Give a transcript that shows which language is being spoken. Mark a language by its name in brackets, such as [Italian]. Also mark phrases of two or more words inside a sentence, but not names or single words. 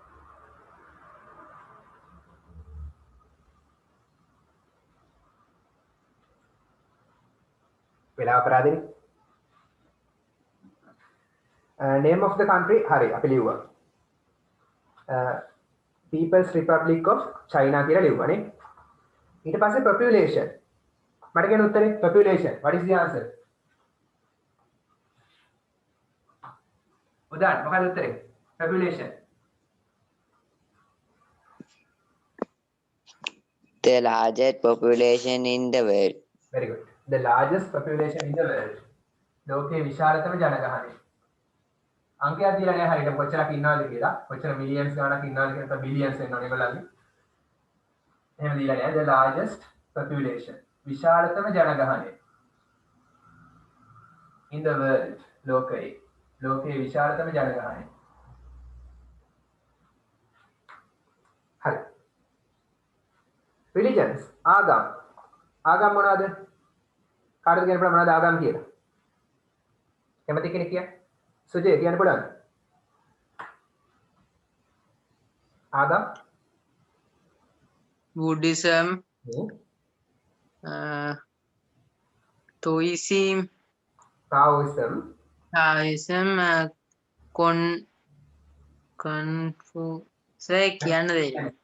[Sinhala] වෙලාව අපරාධනේ [English] name of the country [Sinhala] හරි අපි ලිව්වා People's Republic of China කියලා ලිව්වනේ ඊට පස්සේ population මට කියන උත්තරේ [English] population what is the answer [Sinhala] උදාන මොකක්ද උත්තරේ population [English] The largest population in the world. very good the largest population in the world [Sinhala] ලෝකයේ විශාලතම ජනගහනය අංකයක් දීලා නැහැ හරියට කොච්චරක් ඉන්නවද කියලා කොච්චර මිලියන්ස් ගණනක් ඉන්නවද කියලා බිලියන්ස් වෙනවනේ ඒගොල්ලන්ගේ එහෙම දීලා නැහැ [English] the largest population [Sinhala] විශාලතම ජනගහනය [English] in the world [Sinhala] ලෝකයේ විශාලතම ජනගහනය හරි religions ආගම් මොනවද කාටද කියන්න පුළුවන් මොනවද ආගම් කියලා කැමති කෙනෙක් කියන්න සුජේ කියන්න පුළුවන් ආගම් [English] Buddhism, Taoism, Taoism, [Sinhala] Confucianism කියන්න දෙන්න.